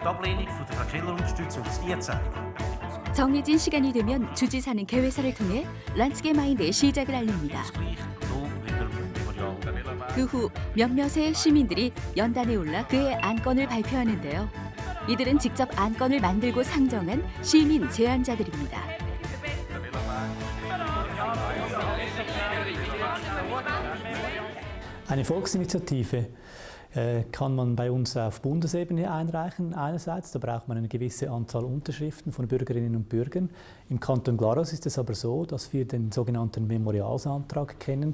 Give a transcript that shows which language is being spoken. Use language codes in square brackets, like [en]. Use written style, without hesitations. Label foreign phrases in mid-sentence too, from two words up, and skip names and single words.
[ko] 정해진 시간이 되면 주지사는 개회사를 통해 란츠게마인데의 시작을 알립니다. 그 후 몇몇의 시민들이 연단에 올라 그의 안건을 발표하는데요. 이들은 직접 안건을 만들고 상정한 시민 제안자들입니다. [de] Eine Volksinitiative kann man bei uns auf Bundesebene einreichen. Einerseits, da braucht man eine gewisse Anzahl Unterschriften von Bürgerinnen und Bürgern. Im Kanton Glarus ist es aber so, dass wir den sogenannten Memorialsantrag kennen.